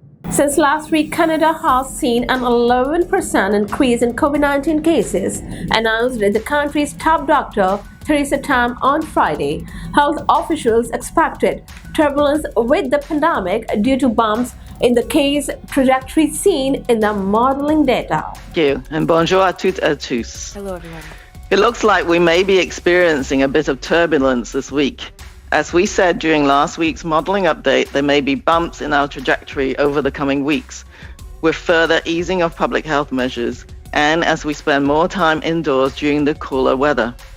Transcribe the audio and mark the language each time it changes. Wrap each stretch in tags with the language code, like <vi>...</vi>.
<en>Since last week, Canada has seen an 11% increase in COVID-19 cases, announced the country's top doctor, Theresa Tam, on Friday. Health officials expected turbulence with the pandemic due to bumps in the case trajectory seen in the modeling data. Thank you, and</en> <fr>bonjour à toutes et à tous.</fr> <en>Hello, everyone. It looks like we may be experiencing a bit of turbulence this week. As we said during last week's modeling update, there may be bumps in our trajectory over the coming weeks, with further easing of public health measures, and as we spend more time indoors during the cooler weather.</en>